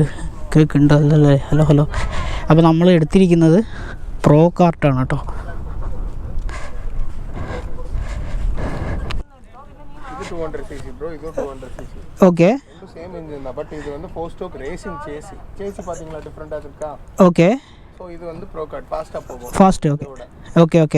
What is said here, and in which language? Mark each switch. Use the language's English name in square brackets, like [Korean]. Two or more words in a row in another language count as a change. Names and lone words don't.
[Malayalam] കേൾക്കുന്നുണ്ടോ? അല്ലല്ലേ? ഹലോ ഹലോ. അപ്പോൾ നമ്മൾ എടുത്തിരിക്കുന്നത് [English] pro kart [Malayalam] കേട്ടോ. [Tamil] இது 200cc bro, இது 200cc. ஓகே. ரெண்டும் [English] same engine [Tamil] தான். பட் இது வந்து [English] 4 stroke racing chassis [Tamil] பாத்தீங்களா டிஃபரண்டா இருக்கா? ஓகே. சோ இது வந்து [English] pro kart fast [Tamil] போகும். [English] fast okay. okay okay.